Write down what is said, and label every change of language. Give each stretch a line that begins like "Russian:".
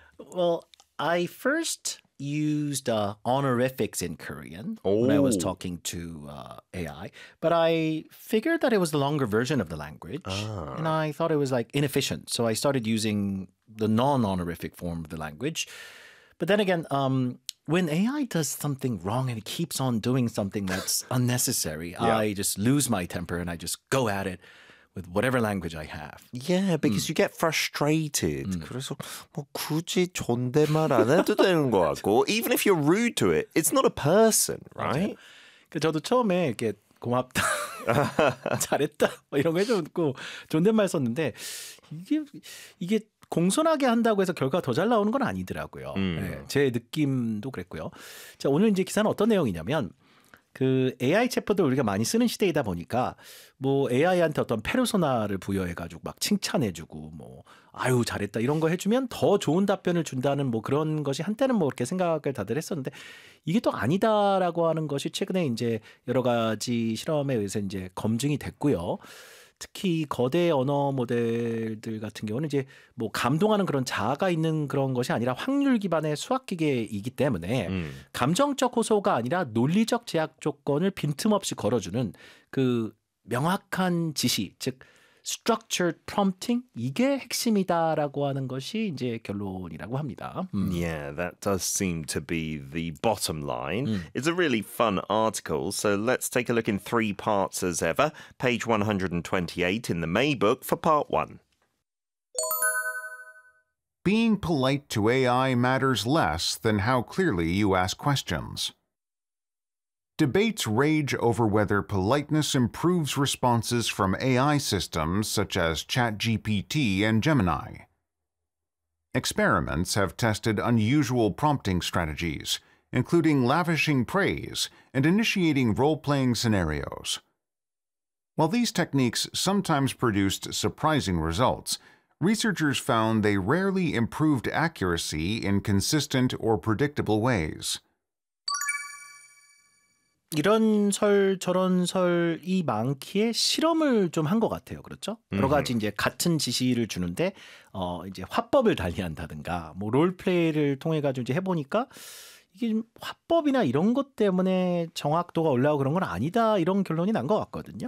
English: Well, I first used honorifics in Korean when I was talking to AI, but I figured that it was the longer version of the language, and I thought it was like inefficient, so I started using the non-honorific form of the language. But then again, when AI does something wrong and it keeps on doing something that's unnecessary, yeah. I just lose my temper and I just go at it with whatever language I have. Yeah, because you get frustrated.
Korean: 그래서 뭐 굳이 존댓말 안 해도 되는 거 같고.
English: Even if you're rude to it, it's not a person, right?
Korean: 저도 처음에 이렇게 고맙다, 잘했다 이런 거 해줬고 존댓말 썼는데 이게 공손하게 한다고 해서 결과가 더 잘 나오는 건 아니더라고요. 네, 제 느낌도 그랬고요. 자, 오늘 이제 기사는 어떤 내용이냐면 그 AI 챗봇을 우리가 많이 쓰는 시대이다 보니까 뭐 AI한테 어떤 페르소나를 부여해가지고 막 칭찬해주고 뭐 아유 잘했다 이런 거 해주면 더 좋은 답변을 준다는 뭐 그런 것이 한때는 뭐 그렇게 생각을 다들 했었는데 이게 또 아니다라고 하는 것이 최근에 이제 여러 가지 실험에 의해서 이제 검증이 됐고요. 특히 거대 언어 모델들 같은 경우는 이제 뭐 감동하는 그런 자아가 있는 그런 것이 아니라 확률 기반의 수학기계이기 때문에 감정적 호소가 아니라 논리적 제약 조건을 빈틈없이 걸어주는 그 명확한 지시, 즉 structured prompting, 이게 핵심이다라고 하는 것이 이제 결론이라고 합니다.
English: Yeah, that does seem to be the bottom line. It's a really fun article, so let's take a look in three parts as ever. Page 128 in the May book for part one. Being polite to AI matters less than how clearly you ask questions. Debates rage over whether politeness improves responses from AI systems such as ChatGPT and Gemini. Experiments have tested unusual prompting strategies, including lavishing praise and initiating role-playing scenarios. While these techniques sometimes produced surprising results, researchers found they rarely improved accuracy in consistent or predictable ways.
Korean: 이런 설 저런 설이 많기에 실험을 좀 한 것 같아요. 그렇죠? 여러 가지 이제 같은 지시를 주는데 이제 화법을 달리한다든가 뭐 롤플레이를 통해 가지고 이제 해보니까 이게 좀 화법이나 이런 것 때문에 정확도가 올라오고 그런 건 아니다 이런 결론이 난 것 같거든요.